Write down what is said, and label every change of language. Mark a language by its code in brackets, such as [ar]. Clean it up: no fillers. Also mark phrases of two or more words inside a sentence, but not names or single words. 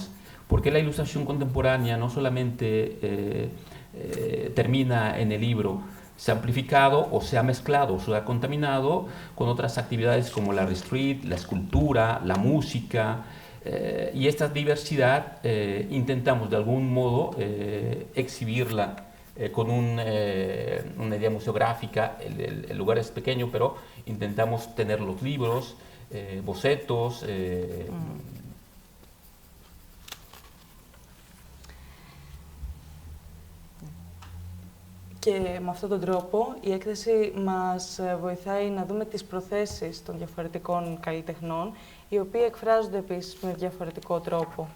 [es] Porque la ilustración contemporánea no solamente termina en el libro, se ha amplificado o se ha mezclado o se ha contaminado con otras actividades como la street, la escultura, la música, y esta diversidad intentamos de algún modo exhibirla con una idea museográfica. El lugar es pequeño, pero intentamos tener los libros, bocetos. [el] Και με αυτόν τον τρόπο η έκθεση μας βοηθάει να δούμε τις προθέσεις των διαφορετικών καλλιτεχνών, οι οποίοι εκφράζονται επίσης με διαφορετικό τρόπο.